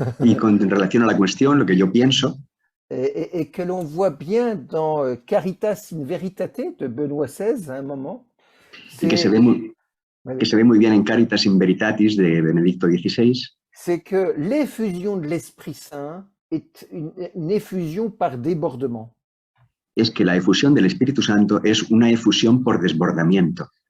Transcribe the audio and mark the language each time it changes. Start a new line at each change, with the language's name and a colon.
Spanish: y con relación a la cuestión, lo que yo pienso,
French: et que l'on voit bien dans Caritas in Veritate de Benoît XVI à un moment,
Spanish: y que se ve muy bien en Caritas in Veritatis de Benedicto XVI,
French: c'est que l'effusion de l'Esprit Saint est une effusion par débordement.
Spanish: Es que la efusión del Espíritu Santo es una efusión por desbordamiento.